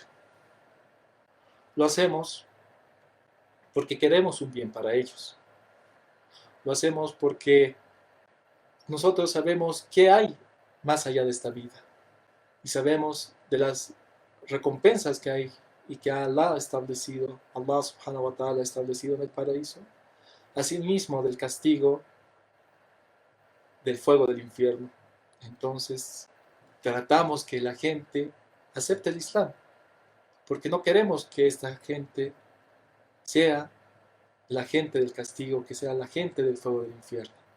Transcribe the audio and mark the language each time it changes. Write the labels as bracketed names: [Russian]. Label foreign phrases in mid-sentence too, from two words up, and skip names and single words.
[Spanish] Lo hacemos porque queremos un bien para ellos. Lo hacemos porque nosotros sabemos qué hay más allá de esta vida y sabemos de las recompensas que hay y que Allah ha establecido, Allah [Arabic] سبحانه وتعالى [Spanish] ha establecido en el paraíso, asimismo del castigo del fuego del infierno. Entonces, tratamos que la gente acepte el Islam, porque no queremos que esta gente sea la gente del castigo, que sea la gente del fuego del infierno.